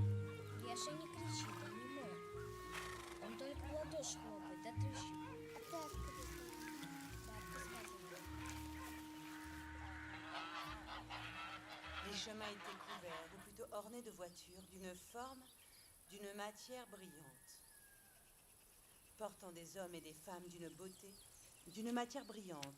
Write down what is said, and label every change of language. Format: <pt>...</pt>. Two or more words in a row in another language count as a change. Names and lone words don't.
<ru>Леша не кричит, он не мой. Он только в ладоши хлопает, да трещит. А ты откуда знаешь? Бабка сказала.</ru> <fr>Les chemins étaient couverts, ou plutôt ornés de voitures, d'une forme, d'une matière brillante. Portant des hommes et des femmes d'une beauté, d'une matière brillante.</fr>